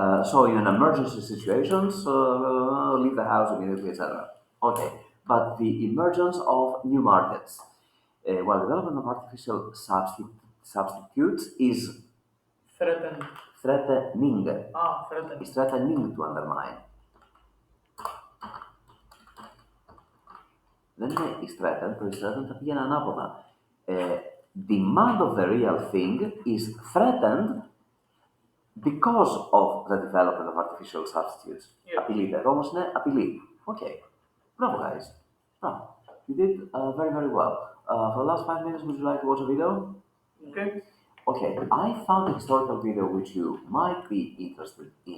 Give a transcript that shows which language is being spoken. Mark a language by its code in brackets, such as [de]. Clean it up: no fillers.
[en] So in an emergency situations, leave the house immediately, etc. Okay. But the emergence of new markets, while development of artificial substitutes is Threatening. Threatening. Threatening. Is threatening to undermine. [el] Δεν είναι is threatened, το is threatened θα πήγαινε ανάποδα. [en] Demand of the real thing is threatened because of the development of artificial substitutes. [el] Απειλείται. Εδώ όμως είναι απειλή. Okay. Bravo, guys. Bravo. [en] You did very, very well. For the last 5 minutes, would you like to watch a video? Okay, I found a historical video which you might be interested in.